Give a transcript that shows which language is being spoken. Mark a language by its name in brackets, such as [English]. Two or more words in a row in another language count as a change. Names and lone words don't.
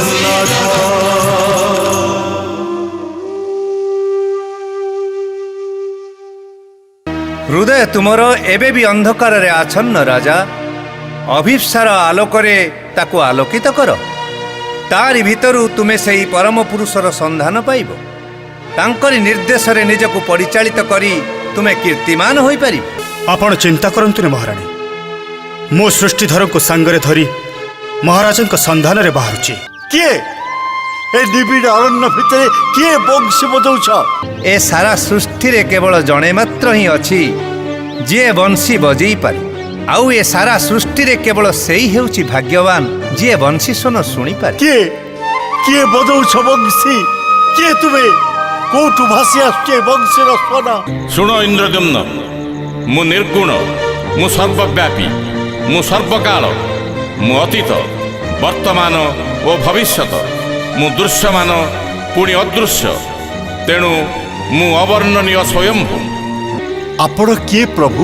[Odia] ହୃଦୟ ତୁମର ଏବେ ବି ଅନ୍ଧକାର ରେ ଆଚ୍ଛନ୍ନ ରାଜା ଅଭିପ୍ସାର ଆଲୋକରେ ତାକୁ ଆଲୋକିତ କର ତାରି ଭିତରୁ ତୁମେ ସେହି ପରମ ପୁରୁଷର ସନ୍ଧାନ ପାଇବ ତାଙ୍କରି ନିର୍ଦ୍ଦେଶ ରେ ନିଜକୁ ପରିଚାଳିତ କରି ତୁମେ କୀର୍ତ୍ତିମାନ ହୋଇ ପାରିବ। ଆପଣ ଚିନ୍ତା କରନ୍ତୁ ମହାରାଣୀ ମୋ ସୃଷ୍ଟିଧର କୁ ସାଙ୍ଗରେ ଧରି ମହାରାଜଙ୍କ କୁ ସନ୍ଧାନ ରେ ବାହାରୁଛି କିଏ ଏ ନିବିଡ଼ ଅରଣ୍ୟ ଭିତର କିଏ ବଂଶୀ ବଜାଉଛ ଏ ସାରା ସୃଷ୍ଟି ରେ କେବଳ ଜଣେ ମାତ୍ର ହିଁ ଅଛି ଯେ ବଂଶୀ ବଜାଇ ପାରେ ଆଉ ଏ ସାରା ସୃଷ୍ଟି ରେ କେବଳ ସେହି ହେଉଛି ଭାଗ୍ୟବାନ ଯେ ବଂଶୀ ସ୍ୱନ ଶୁଣି ପାରେ। କିଏ କିଏ ବଜାଉଛ ବଂଶୀ କିଏ ତୁମେ କୋଉଠୁ ଭାସି ଆସେ ବଂଶୀର ସ୍ୱର ଶୁଣ ଇନ୍ଦ୍ରଦ୍ୟୁମ୍ନ ମୁଁ ନିର୍ଗୁଣ ମୁଁ ସର୍ବବ୍ୟାପୀ ମୁଁ ସର୍ବକାଳ ମୁଁ ଅତୀତ ବର୍ତ୍ତମାନ ଓ ଭବିଷ୍ୟତ ମୁଁ ଦୃଶ୍ୟମାନ ପୁଣି ଅଦୃଶ୍ୟ ତେଣୁ ମୁଁ ଅବର୍ଣ୍ଣନୀୟ ସ୍ୱୟମ୍ଭୂ। ଆପଣ କିଏ ପ୍ରଭୁ